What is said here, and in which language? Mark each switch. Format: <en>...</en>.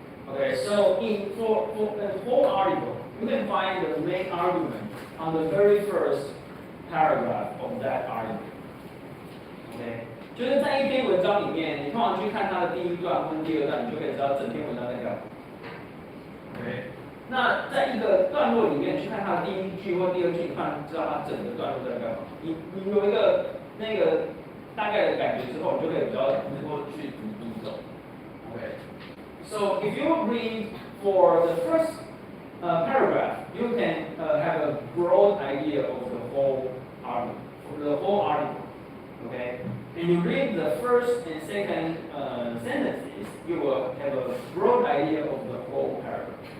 <en>Okay, so for the whole article, you can find the main argument on the very first paragraph of that article.</en> <zh>Okay, 就是在一篇文章里面，你通常去看它的第一段或第二段，你就可以知道整篇文章在干嘛。 Okay. 那在一个段落里面去看它的第一句或第二句，你看知道它整个段落在干嘛。你有一个那个大概的感觉之后，你就可以比较能够去读懂。 Okay.</zh> <en>So if you read for the first paragraph, you can have a broad idea of the whole article. Okay. And you read the first and second sentences, you will have a broad idea of the whole paragraph.</en>